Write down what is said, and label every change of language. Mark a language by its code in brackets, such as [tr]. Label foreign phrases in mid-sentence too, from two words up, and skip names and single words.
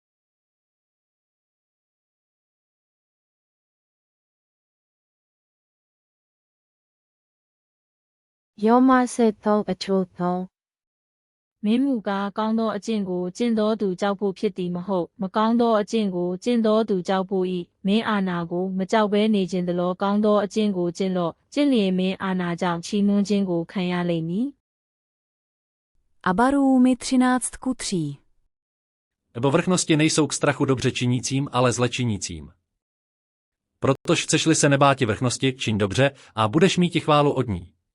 [my] Yoma Seto Achoto မင်းမူကားကောင်းသောအကျင့်ကိုကျင့်တော်သူကြောက်ဖို့ဖြစ်သည်မဟုတ်မကောင်းသောအကျင့်ကိုကျင့်တော်သူကြောက်ဖို့၏မင်းအာဏာကိုမကြောက်ဘဲနေခြင်းတလို့ကောင်းသောအကျင့်ကိုကျင့်လော့ကျင့်လျင်မင်းအာဏာကြောင့်ချီးမွမ်းခြင်းကိုခံရလိမ့်မည် [cs] Abarůmi 13:3. Povrchnosti nejsou k strachu dobře činícím, ale zle činícím. Protož chceš-li se nebáti vrchnosti, čiň dobře a budeš mít chválu od ní.